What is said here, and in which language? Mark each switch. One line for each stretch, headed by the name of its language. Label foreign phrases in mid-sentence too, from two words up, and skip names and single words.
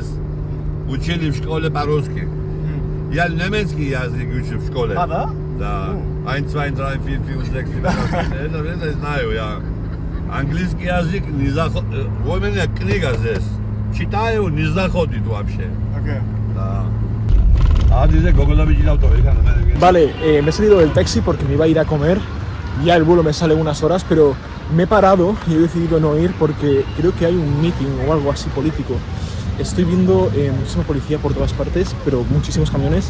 Russian: Учили в школе по-русски. Я немецкий язык учил в школе. А, да? Да. 1, 2, 3, 4, 5, 6, 7, 8. Это знаю я. Английский язык не заходит. У меня книга здесь. Читаю, не заходит вообще. Okay. Да.
Spanish: Dice Coco la vigila autorizada. Vale, me he salido del taxi porque me iba a ir a comer. Ya el vuelo me sale en unas horas, pero me he parado y he decidido no ir porque creo que hay un meeting o algo así político. Estoy viendo muchísima policía por todas partes, pero muchísimos camiones.